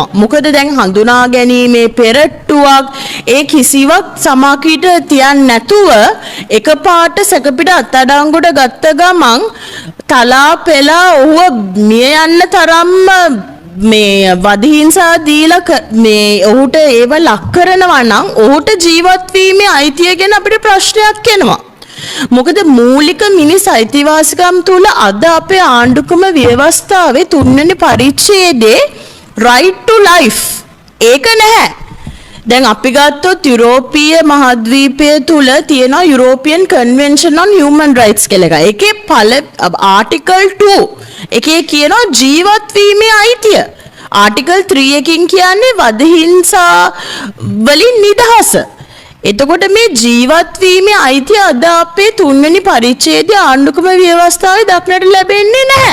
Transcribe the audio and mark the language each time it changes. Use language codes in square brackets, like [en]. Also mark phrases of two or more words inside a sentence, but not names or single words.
[si] මොකද දැන් හඳුනා ගැනීමේ පෙරට්ටුවක් ඒ කිසිවක් සමාකීට තියන්නේ නැතුව එකපාරට සැකපිට අත්අඩංගුවට ගත්ත ගමන් තලා පෙලා ඔහුව මිය යන්න තරම්ම මේ වදහිංසා දීලා මේ ඔහුට ඒව ලක් කරනවා නම් ඔහුට ජීවත් වීමේ අයිතිය ගැන අපිට ප්‍රශ්නයක් එනවා. මොකද මූලික මිනිස් අයිතිවාසිකම් තුල අද අපේ ආණ්ඩුක්‍රම ව්‍යවස්ථාවේ 3 වෙනි පරිච්ඡේදයේ [en] right to life [si] ඒක නැහැ. දැන් අපි ගත්තොත් යුරෝපීය මහද්වීපය තුල තියෙන [en] European convention on human rights [si] කියලා එකක්. ඒකේ ආටිකල් 2 එකේ කියනවා ජීවත් වීමේ අයිතිය. ආටිකල් 3 එකකින් කියන්නේ වදහිංසා වලින් නිදහස. එතකොට මේ ජීවත් වීමේ අයිතිය අද අපේ 3 වෙනි පරිච්ඡේදයේ ආණ්ඩුක්‍රම ව්‍යවස්ථාවේ දක්නට ලැබෙන්නේ නැහැ.